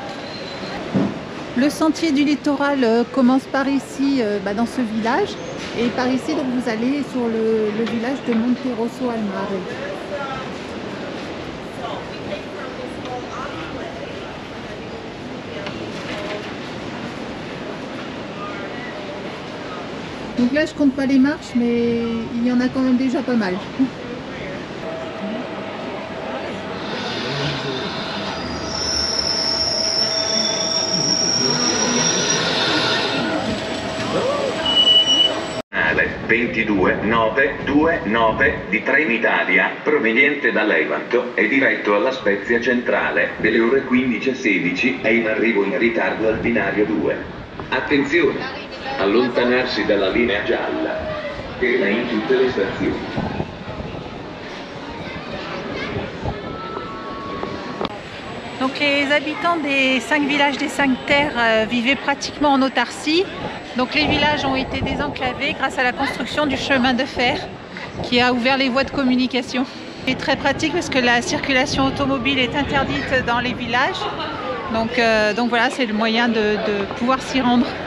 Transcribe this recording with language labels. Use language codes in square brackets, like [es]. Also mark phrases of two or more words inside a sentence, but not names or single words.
[fr] Le sentier du littoral commence par ici, dans ce village, et par ici donc, vous allez sur le village de Monterosso al Mare. Donc là, je compte pas les marches, mais il y en a quand même déjà pas mal. [it] Canale 22-929 di Trenitalia, proveniente da Levanto e diretto alla Spezia Centrale, delle ore 15:16, è in arrivo in ritardo al binario 2. Attenzione! Allontanarsi dalla linea gialla, ferma in tutte le stazioni. [fr] Donc les habitants des 5 villages des 5 terres vivaient pratiquement en autarcie. Donc les villages ont été désenclavés grâce à la construction du chemin de fer qui a ouvert les voies de communication. C'est très pratique parce que la circulation automobile est interdite dans les villages. Donc voilà, c'est le moyen de pouvoir s'y rendre.